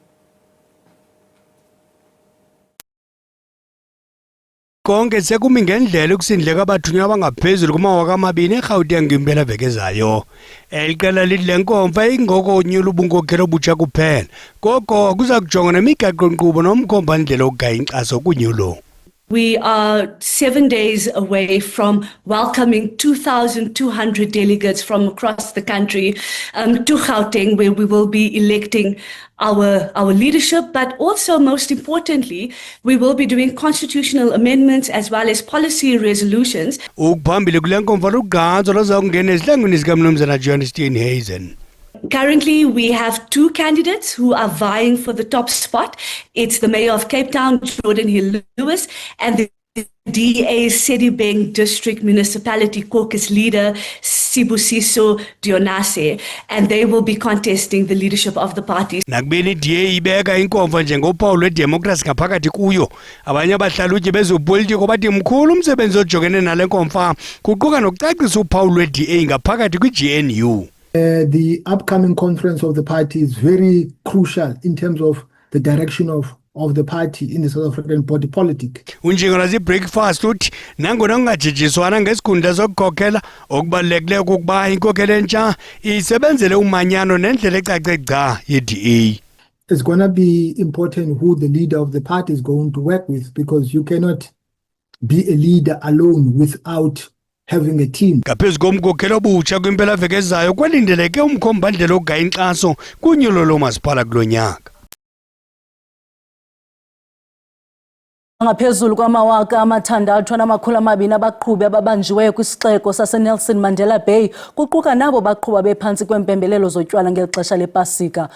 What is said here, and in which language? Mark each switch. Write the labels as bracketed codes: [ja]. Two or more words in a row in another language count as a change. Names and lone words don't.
[xh] konke sekumi ngendlela ukusindleka abathunywa abangaphezulu kumawaka amabini eGauteng ngimpelaveki ezayo. Eliqela lidle nkomfa ingokonyula ubunkokheli obutsha kuphela, koko kuza kujonga nemigaqo-nkqubo nomkhomba-ndlela okugaya inkxaso kunyulo. [en] We are 7 days away from welcoming 2,200 delegates from across the country to Gauteng, where we will be electing our leadership, but also most importantly, we will be doing constitutional amendments as well as policy resolutions. [xh] Ukuphambili kule nkomfa lugqatso lozakungena esihlangwini sikaMnumzana John Steenhuisen. [en] Currently, we have 2 candidates who are vying for the top spot. It's the Mayor of Cape Town, Jordan Hill-Lewis, and the DA Sedibeng District Municipality Caucus leader, Sibusiso Dionase, and they will be contesting the leadership of the party. [xh] Nakubeni DA ibeka inkomfa njengophawu lwedemokhrasi ngaphakathi kuyo, abanye abahlalutyi bezopolitiko bathi mkhulu umsebenzi ojongene nale nkomfa kuquka nokucacisa uphawu lwe-DA ngaphakathi kwi-GNU. [en] The upcoming conference of the party is very crucial in terms of the direction of the party in the South African body politic. [xh] Unjengona zibreakfast uthi nangona kungajijiswana ngesikhundla sokukhokhela okubalulekileyo kukuba inkokhelo entsha isebenzele umanyano nendlela ecace gca ye-DA. [en] It's going to be important who the leader of the party is going to work with, because you cannot be a leader alone without having a team. [xh] Ngaphezu komkhokhelo obutsha kwimpelaveki ezayo kwalindeleke umkhomba-ndlela okugaya inkxaso kunyulo lomasipala kulo nyaka. Ngaphezulu kwamawaka 6,200 abaqhubi ababanjiweyo kwisixeko saseNelson Mandela Bay kuquka nabo baqhuba bephantsi kwempembelelo zotywala ngexesha lepasika.